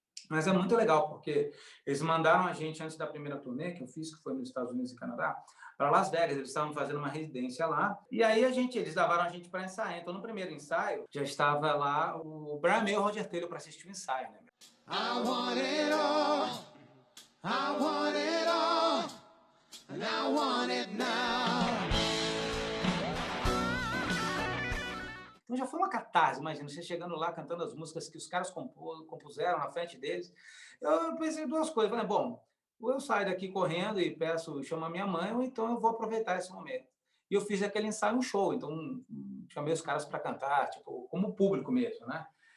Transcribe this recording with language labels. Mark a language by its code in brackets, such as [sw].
[pt] Mas é muito legal, porque eles mandaram a gente, antes da primeira turnê que eu fiz, que foi nos Estados Unidos e Canadá, para Las Vegas. Eles estavam fazendo uma residência lá. E aí eles levaram a gente para ensaiar. Então, no primeiro ensaio, já estava lá o Brian May e o Roger Taylor para assistir o ensaio, né? [en] I want it all, I want it all, and I want it now. [pt] Então já foi uma catarse, imagina, você chegando lá cantando as músicas que os caras compuseram na frente deles. Eu pensei 2 coisas. Falei, bom, ou eu saio daqui correndo e chamo a minha mãe, ou então eu vou aproveitar esse momento. E eu fiz aquele ensaio, um show, então chamei os caras para cantar, tipo, como público mesmo, né?